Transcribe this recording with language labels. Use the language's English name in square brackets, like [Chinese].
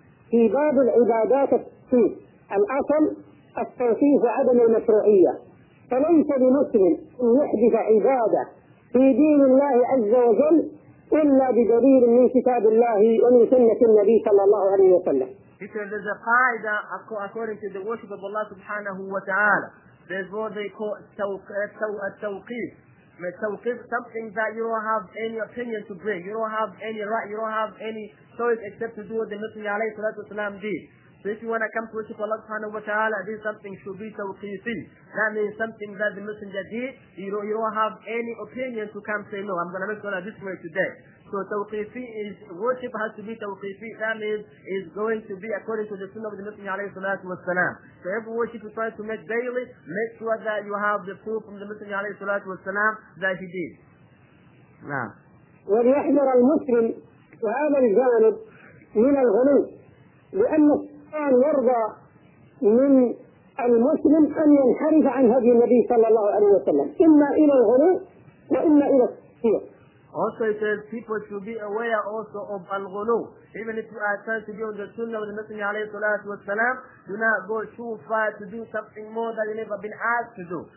[Arabic] في باب العبادات التوحيد الأصل التوحيد وعدم المشروعية. فليس لمسلم أن يحدث عبادة في دين الله عز وجل إلا بدليل من كتاب الله ومن سنة النبي صلى الله عليه وسلم. [English] He said there's a qaida according to the worship of Allah subhanahu wa ta'ala. There's what they call التوقيف. التوقيف something that you don't have any opinion to bring. You don't have any right. You don't have any choice except to do what the Messenger alayhi salatu wasalam did. So if you want to come to worship Allah subhanahu wa ta'ala, this something should be tawqifi. That means something that the Messenger did, you don't have any opinion to come say, no, I'm going to make salah this way today. So tawqifi is, worship has to be tawqifi. That means it's going to be according to the sunnah of the Messenger alayhi salatu wasalam. So every worship you try to make daily, make sure that you have the proof from the Messenger alayhi salatu wasalam that he did. [Arabic] وليحذر المسلم وهذا الجانب من الغلو لأن الشيطان يرضى من المسلم أن ينحرف عن هدي النبي صلى الله عليه وسلم إما إلى الغلو وإما إلى التكفير. [English] Also it says people should be aware also of al-ghulu. Even if you are trying to be on the sunnah of the Messenger alayhi salatu wasalam, do not go too far to do something more than you've never been asked to do.